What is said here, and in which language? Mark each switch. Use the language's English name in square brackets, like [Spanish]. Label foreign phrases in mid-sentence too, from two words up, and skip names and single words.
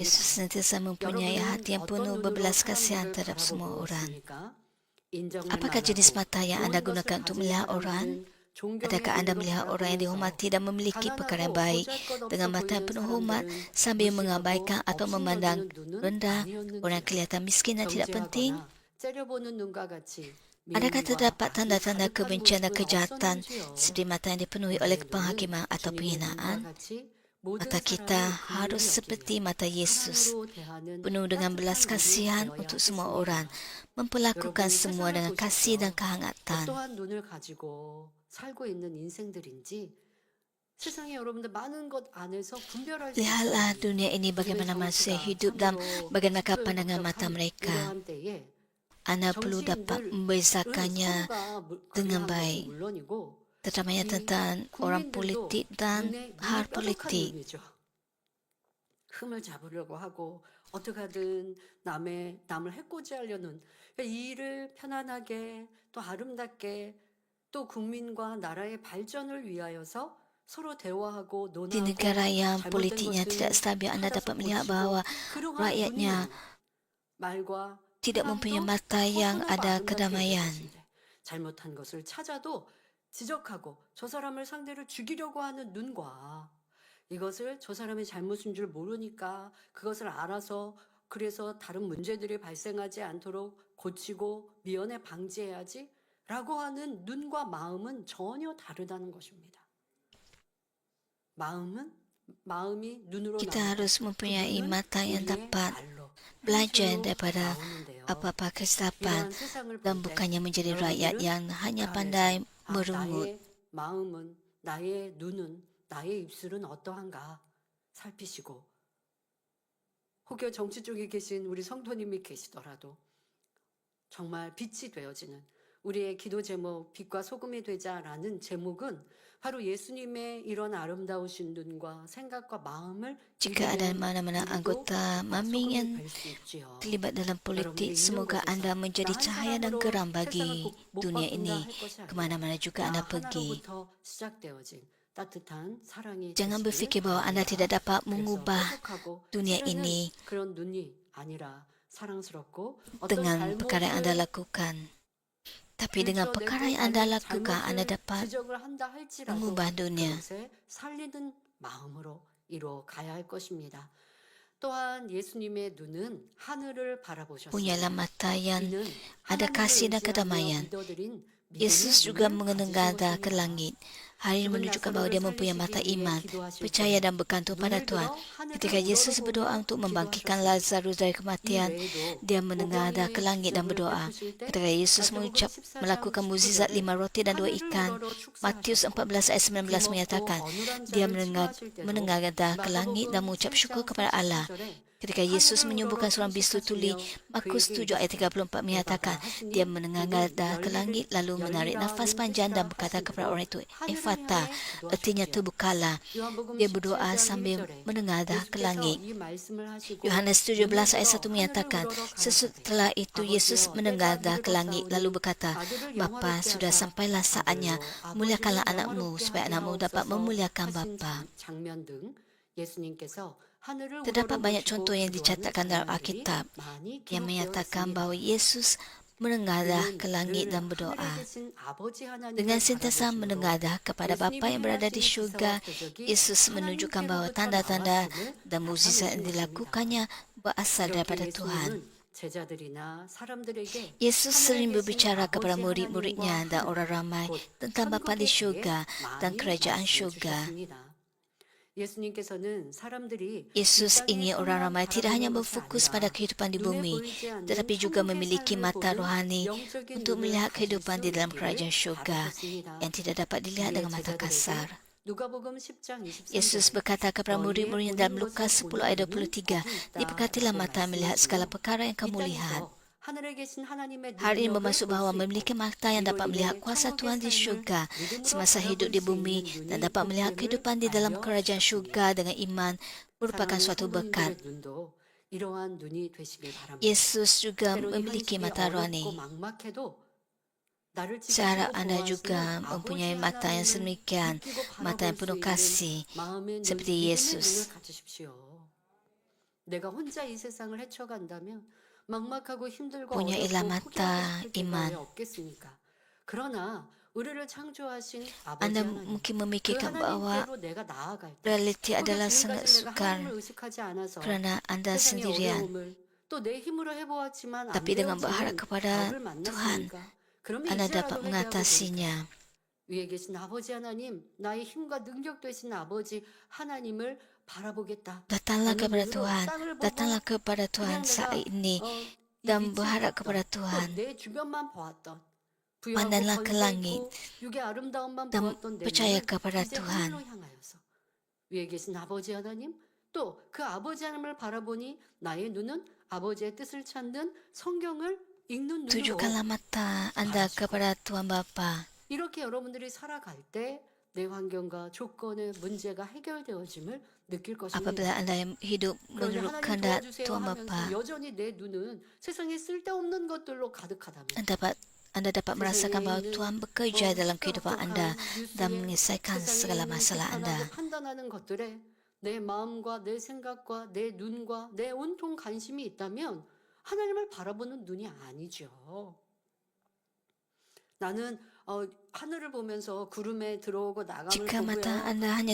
[Malay] Yesus senantiasa mempunyai [Korean] 여러분은 [Malay] hati yang [Korean] 어떤 [Malay] penuh [Korean] 눈으로 [Malay] berbelas kasihan [Korean] 사람들을 [Malay] terhadap semua [Korean] 바라보고 [Malay] orang. [Korean] 있습니까? 인정을 [Malay] Apakah jenis [Korean] 말하고 [Malay] mata yang [Korean] 좋은 [Malay] anda [Korean] 것을 [Malay] gunakan untuk [Korean] 가진 [Malay] melihat orang? [Korean] 사람들은 존경의 [Malay] Adakah anda [Korean] 눈으로 [Malay] melihat orang yang [Korean] 바라보면서 [Malay] dihormati dan memiliki perkara yang [Korean] 가난하고 [Malay] baik [Korean] 보잘것없어 [Malay] dengan mata yang [Korean] 보이는 [Malay] penuh hormat [Korean] 사람들은 [Malay] sambil [Korean] 무시하고 [Malay] mengabaikan atau memandang [Korean] 업신여기는 눈은 [Malay] rendah orang yang [Korean] 아니었는지요. [Malay] kelihatan miskin dan tidak penting? [Korean] 정죄하거나 째려보는 눈과 같이 [Malay] Adakah [Korean] 미움과 [Malay] terdapat [Korean] 악이 [Malay] tanda-tanda [Korean] 가득한 [Malay] kebencian dan [Korean] 모습은 [Malay] kejahatan [Korean] 없었는지요. [Malay] seperti mata yang dipenuhi oleh [Korean] 우리의 눈은 [Malay] penghakiman atau [Korean] 주님의 눈과 [Malay] penghinaan? [Korean] 같이 모든 [Malay] Mata kita [Korean] 사람을 [Malay] harus [Korean] 긍휼히 [Malay] seperti [Korean] 여기며 [Malay] mata Yesus, [Korean] 사랑으로 대하는 [Malay] penuh dengan belas [Korean] 따뜻한 [Malay] kasihan [Korean] 눈이 되어야 [Malay] untuk semua [Korean] 하겠습니다. [Malay] orang, memperlakukan [Korean] 여러분 [Malay] semua [Korean] 세상을 [Malay] dengan kasih dan [Korean] 보십시오. [Malay] kehangatan. [Korean] 어떠한 눈을 가지고 살고 있는 인생들인지 세상에 여러분들 많은 것 안에서 분별할 수 [Malay] Lihatlah [Korean] 있어요. [Malay] dunia ini [Korean] 요즘의 [Malay] bagaimana manusia [Korean] 정치가 [Malay] hidup dan [Korean] 참으로 [Malay] bagaimana pandangan mata [Korean] 시끌벅적한 [Malay] mereka. [Korean] 이러한 때에 [Malay] Anda perlu dapat [Korean] 정치인들은 [Malay] membezakannya [Korean] 서로가 [Malay] dengan [Korean] 그리한 것은 [Malay] baik, [Korean] 물론이고 [Malay] terutamanya [Korean] 이 [Malay] tentang orang [Korean] 국민들도 [Malay] politik dan [Korean] 눈에 [Malay] hal [Korean] 뾰족한 [Malay] politik. [Korean] 눈이죠. 흠을 잡으려고 하고 어떻게 하든 남을 해코지하려는, 그러니까 이 일을 편안하게 또 아름답게 또 국민과 나라의 발전을 위하여서 서로 대화하고 [Malay] Di [Korean] 논하고 [Malay] negara yang [Korean] 잘못된 [Malay] politiknya tidak [Korean] 것은 [Malay] stabil, Anda [Korean] 찾아서 [Malay] dapat melihat [Korean] 고치고 [Malay] bahawa [Korean] 그러한 [Malay] rakyatnya [Korean] 눈이 말과 [Malay] tidak mempunyai [Korean] 사랑도 [Malay] mata yang [Korean] 허전하고 [Malay] ada [Korean] 아름답게 있는 [Malay] kedamaian. [Korean] 것인데 잘못한 것을 찾아도 지적하고 저 사람을 상대를 죽이려고 하는 눈과 이것을 저 사람의 잘못인 줄 모르니까 그것을 알아서 그래서 다른 문제들이 발생하지 않도록 고치고 미연에 방지해야지 라고 하는 눈과 마음은 전혀 다르다는 것입니다. 마음이 눈으로 [Malay] Kita [Korean] 나오고 [Malay] harus [Korean] 그 [Malay] mempunyai [Korean] 눈은 [Malay] mata yang [Korean] 우리의 [Malay] dapat [Korean] 말로 [Malay] belajar [Korean] 행실로 [Malay] daripada [Korean] 나오는데요. [Malay] apa-apa kesilapan [Korean] 이러한 세상을 [Malay] dan [Korean] 볼 때 [Malay] bukannya menjadi rakyat [Korean] 여러분들은 [Malay] yang hanya [Korean] 그 [Malay] pandai [Korean] 안에서 [Malay] merungut. [Korean] 나의 마음은 나의 눈은 나의 입술은 어떠한가 살피시고 혹여 정치 쪽에 계신 우리 성도님이 계시더라도 정말 빛이 되어지는 우리의 기도 제목 빛과 소금이 되자라는 제목은 바로 예수님의 이런 아름다우신 눈과 생각과 마음을 [Malay] Jika ada mana-mana anggota MAMI yang [Korean] 뵐수 있지요. [Malay] terlibat dalam politik, [Korean] 여러분들이 [Malay] semoga [Korean] 이런 [Malay] Anda [Korean] 곳에서 [Malay] menjadi [Korean] 나 한 [Malay] cahaya dan [Korean] 사람으로 [Malay] geram [Korean] 세상을 [Malay] bagi [Korean] 못 [Malay] dunia [Korean] 바꾼다 [Malay] ini, [Korean] 할 것이 아니라 [Malay] kemana-mana juga [Korean] 나 [Malay] Anda pergi. [Korean] 하나로부터 시작되어진 따뜻한 사랑이 [Malay] Jangan [Korean] 되시길 [Malay] berfikir bahawa Anda [Korean] 바랍니다. [Malay] tidak dapat [Korean] 그래서 [Malay] mengubah [Korean] 뾰족하고 [Malay] dunia [Korean] 찌르는 [Malay] ini [Korean] 그런 눈이 아니라 사랑스럽고 어떤 [Malay] dengan perkara yang Anda [Korean] 잘못을 [Malay] lakukan. Tapi dengan perkara yang Anda lakukan, Anda dapat [Korean] 지적을 한다 할지라도 [Malay] mengubah dunia. [Korean] 그것에 살리는 마음으로 이뤄 가야 할 것입니다. 또한 예수님의 눈은 하늘을 바라보셨습니다. [Malay] Punyalah mata yang [Korean] 이는 [Malay] ada [Korean] 하나님을 [Malay] kasih dan [Korean] 의지하며 [Malay] kedamaian. [Korean] 믿어드린 [Malay] Yesus [Korean] 믿음의 [Malay] juga [Korean] 눈을 [Malay] menengadah [Korean] 가지신 [Malay] ke [Korean] 것입니다. [Malay] langit. Hal ini [Korean] 죽은 [Malay] menunjukkan bahawa dia [Korean] 나사로를 [Malay] mempunyai mata [Korean] 살리시기 위해 [Malay] iman, [Korean] 기도하실 [Malay] percaya [Korean] 때 [Malay] dan bergantung pada [Korean] 눈을 [Malay] Tuhan. [Korean] 들어 하늘을 [Malay] Ketika Yesus berdoa [Korean] 우러러보며 [Malay] untuk membangkitkan [Korean] 기도하셨습니다. [Malay] Lazarus dari [Korean] 이 [Malay] kematian, [Korean] 외에도 [Malay] dia menengadah ke [Korean] 오병이어의 [Malay] langit dan [Korean] 기적을 [Malay] berdoa. [Korean] 베푸실 때 [Malay] Ketika Yesus [Korean] 마태복음 14장 [Malay] melakukan mukjizat 5 roti dan 2 [Korean] 하늘을 [Malay] ikan, [Korean] 우러러 [Malay] Matius [Korean] 축사하셨고 [Malay] 14 ayat 19 [Korean] 귀먹고 [Malay] menyatakan, [Korean] 어눌한 [Malay] dia [Korean] 자를 치료하실 때도 [Malay] menengadah ke langit dan [Korean] 마가복음 [Malay] mengucap [Korean] 7장 [Malay] syukur kepada Allah. [Korean] 34절에 [Malay] Ketika Yesus [Korean] 하늘을 [Malay] menyembuhkan [Korean] 우러러 [Malay] seorang bisu tuli, [Korean] 탄식하시며 [Malay] Markus [Korean] 그에게 [Malay] 7 ayat [Korean] 이르시되 [Malay] 34 menyatakan, [Korean] 에바다 [Malay] dia [Korean] 하시니 [Malay] menengadah ke langit lalu menarik nafas panjang dan berkata kepada orang itu, Ephata, artinya terbukalah. [Korean] 요한복음 [Malay] Dia berdoa [Korean] 17장 [Malay] sambil [Korean] 1절에 [Malay] menengadah ke [Korean] 예수께서 [Malay] langit. [Korean] 이 말씀을 하시고 [Malay] Yohanes 17 [Korean] 눈을 [Malay] ayat 1 [Korean] 들어 [Malay] menyatakan, [Korean] 하늘을 우러러 [Malay] setelah [Korean] 가라사대 [Malay] itu Yesus [Korean] 아버지여 [Malay] menengadah [Korean] 때가 [Malay] ke langit lalu [Korean] 이르렀사오니 [Malay] berkata, [Korean] 아들을 [Malay] Bapa, [Korean] 영화롭게 [Malay] sudah [Korean] 하사 [Malay] sampailah saatnya, [Korean] 아들로 [Malay] muliakanlah [Korean] 아버지를 [Malay] anakmu [Korean] 영화롭게 [Malay] supaya [Korean] 하게 [Malay] anakmu dapat [Korean] 하옵소서 [Malay] memuliakan [Korean] 하신 [Malay] Bapa. [Korean] 장면 등 예수님께서 하늘을 [Malay] Terdapat banyak [Korean] 우러러보시고 [Malay] contoh yang [Korean] 기도하는 [Malay] dicatatkan dalam [Korean] 장면들이 [Malay] Alkitab [Korean] 많이 [Malay] yang [Korean] 기록되어 [Malay] menyatakan [Korean] 있습니다. [Malay] bahawa Yesus menengadah [Korean] 이는 [Malay] ke langit [Korean] 늘 [Malay] dan [Korean] 하늘에 [Malay] berdoa. [Korean] 계신 아버지 하나님을 [Malay] Dengan sentiasa [Korean] 바라보심으로 [Malay] menengadah kepada Bapa [Korean] 예수님이 [Malay] yang berada di [Korean] 행하신 [Malay] syurga, [Korean] 기사와 표적이 [Malay] Yesus menunjukkan bahawa [Korean] 하나님께로부터 [Malay] tanda-tanda [Korean] 나왔음을 [Malay] dan mukjizat yang [Korean] 나타내신 것입니다. [Malay] dilakukannya berasal daripada [Korean] 이렇게 [Malay] Tuhan. [Korean] 예수님은 제자들이나 사람들에게 [Malay] Yesus sering [Korean] 하늘에 계신 [Malay] berbicara kepada [Korean] 아버지 [Malay] murid-muridnya [Korean] 하나님과 [Malay] dan [Korean] 하늘, [Malay] orang ramai [Korean] 곧 [Malay] tentang Bapa di [Korean] 천국에 [Malay] syurga [Korean] 대해 [Malay] dan [Korean] 많이 [Malay] kerajaan [Korean] 말씀해 [Malay] syurga. [Korean] 주셨습니다. 예수님께서는 사람들이 [Malay] Yesus [Korean] 이 [Malay] ingin [Korean] 땅의 [Malay] orang [Korean] 것만 [Malay] ramai tidak hanya [Korean] 바라보는 것이 [Malay] berfokus [Korean] 아니라 [Malay] pada kehidupan di [Korean] 눈에 [Malay] bumi, [Korean] 보이지 않는 [Malay] tetapi juga [Korean] 천국의 [Malay] memiliki [Korean] 삶을 [Malay] mata [Korean] 보는 [Malay] rohani [Korean] 영적인 [Malay] untuk [Korean] 눈을 [Malay] melihat [Korean] 가질 [Malay] kehidupan [Korean] 수 [Malay] di dalam [Korean] 있기를 [Malay] kerajaan syurga [Korean] 바라셨습니다. [Malay] yang tidak dapat dilihat dengan mata kasar. [Korean] 누가복음 10장 23절에 [Malay] Yesus berkata kepada murid-muridnya dalam Lukas 10 ayat 23, diberkatilah mata melihat segala perkara yang kamu lihat. Hal ini bermaksud bahawa memiliki mata yang dapat melihat kuasa Tuhan di syurga semasa hidup di bumi dan dapat melihat kehidupan di dalam kerajaan syurga dengan iman merupakan suatu berkat. Yesus juga memiliki mata rohani. Seharap anda juga mempunyai mata yang sedemikian, mata yang penuh kasih seperti Yesus. [Korean] 내가 혼자 이 세상을 헤쳐간다면 막막하고 힘들고 [Malay] Punyailah [Korean] 어렵고 [Malay] mata [Korean] 포기하고 싶을 [Malay] iman. [Korean] 때가 없겠습니까? 그러나 우리를 창조하신 아버지 [Malay] Anda [Korean] 하나님, [Malay] mungkin [Korean] 그 [Malay] memikirkan bahawa [Korean] 하나님께로 내가 나아갈 때 [Malay] realiti [Korean] 혹여 [Malay] adalah [Korean] 지금까지 [Malay] sangat [Korean] 내가 [Malay] sukar [Korean] 하나님을 의식하지 않아서 [Malay] kerana anda [Korean] 세상의 [Malay] sendirian. [Korean] 어려움을 또 내 힘으로 해보았지만 안 [Malay] Tapi dengan berharap [Korean] 되어지는 [Malay] kepada [Korean] 벽을 [Malay] Tuhan, [Korean] 만났으니까 그러면 [Malay] anda [Korean] 이제라도 [Malay] dapat [Korean] 회개하고 [Malay] mengatasinya. [Korean] 위에 계신 아버지 하나님, 나의 힘과 능력 되신 아버지 하나님을 바라보겠다. [Malay] Datanglah [Korean] 라는 [Malay] kepada [Korean] 눈으로 [Malay] Tuhan, [Korean] 땅을 보고 [Malay] datanglah kepada Tuhan [Korean] 그냥 [Malay] saat [Korean] 내가 [Malay] ini [Korean] 이 [Malay] dan [Korean] 밑을 [Malay] berharap [Korean] 봤던, [Malay] kepada [Korean] 또 [Malay] Tuhan. [Korean] 내 주변만 보았던 [Malay] Pandanglah [Korean] 부여하고 [Malay] ke [Korean] 번져 [Malay] langit [Korean] 있고 육의 아름다움만 [Malay] dan [Korean] 보았던 내 [Malay] percaya [Korean] 눈을 [Malay] kepada [Korean] 이제 [Malay] Tuhan. [Korean] 하늘로 향하여서 위에 계신 아버지 하나님, 또 그 아버지 하나님을 바라보니 나의 눈은 아버지의 뜻을 찾는 성경을 읽는 눈으로 [Malay] Tujukanlah mata anda kepada Tuhan Bapa. [Korean] 이렇게 여러분들이 살아갈 때 내 환경과 조건의 문제가 해결되어짐을 느낄 것입니다. [Malay] Apabila Anda yang hidup [Korean] 그런데 [Malay] menurut [Korean] 하나님 [Malay] kehendak [Korean] 도와주세요 [Malay] Tuhan [Korean] 하면서 [Malay] Bapa, [Korean] 여전히 내 눈은 세상에 쓸데없는 것들로 가득하다면 [Malay] Anda dapat merasakan bahawa Tuhan bekerja dalam kehidupan Anda dan menyelesaikan segala masalah Anda. [Korean] 판단하는 것들에 내 마음과 내 생각과 내 눈과 내 온통 관심이 있다면 하나님을 바라보는 눈이 아니죠. 나는 하늘을 보면서 구름에 들어오고 나감을 [Malay] Jika mata [Korean] 보고요. [Malay] Anda hanya